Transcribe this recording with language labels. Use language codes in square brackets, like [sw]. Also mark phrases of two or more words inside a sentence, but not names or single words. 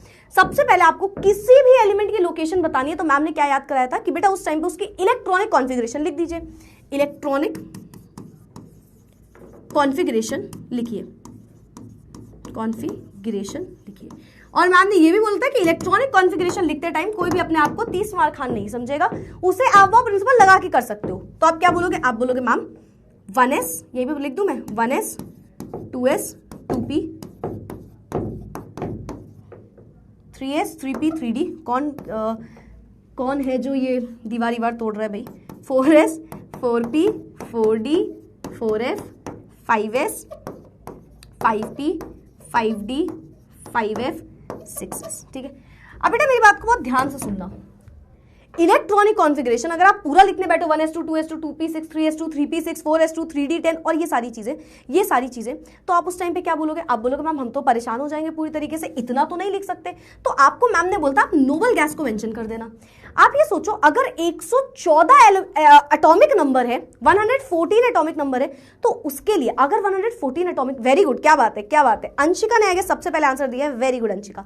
[hi] सबसे पहले आपको किसी भी एलिमेंट की लोकेशन बतानी है, तो मैम ने क्या याद कराया था कि बेटा उस टाइम पे उसकी [en] electronic configuration [hi] लिख दीजिए, [en] electronic configuration [hi] लिखिए, कॉन्फ़िगरेशन लिखिए। और मैम ने ये भी बोला था कि [en] electronic configuration [hi] लिखते टाइम कोई भी अपने आप को 30 मार खान नहीं समझेगा, उसे आप वो प्रिंसिपल लगा के कर सकते हो। तो आप क्या बोलोगे, आप बोलोगे मैम 1s, ये भी लिख दूं मैं, 1s 2s 2p 3s 3p 3d, कौन है जो ये दीवार तोड़ रहा है भाई, 4s 4p 4d 4f 5s 5p 5d 5f 6s, ठीक है। अब बेटा मेरी बात को बहुत ध्यान से सुनना, [en] electronic configuration [hi] अगर आप पूरा लिखने बैठो 1s2 2s2 2p6 3s2 3p6 4s2 3d 10 और ये सारी चीजें, तो आप उस टाइम पे क्या बोलोगे, आप बोलोगे मैम हम तो परेशान हो जाएंगे पूरी तरीके से, इतना तो नहीं लिख सकते। तो आपको मैम ने बोलता आप [en] noble gas [hi] को मेंशन कर देना। आप ये सोचो, अगर 114 [en] atomic number [hi] है, 114 [en] atomic number [hi] है, तो उसके लिए अगर 114 एटॉमिक, [en] very good, [hi] क्या बात है क्या बात है, अंशिका ने आगे सबसे पहले आंसर दिया है, [en] very good [hi] अंशिका।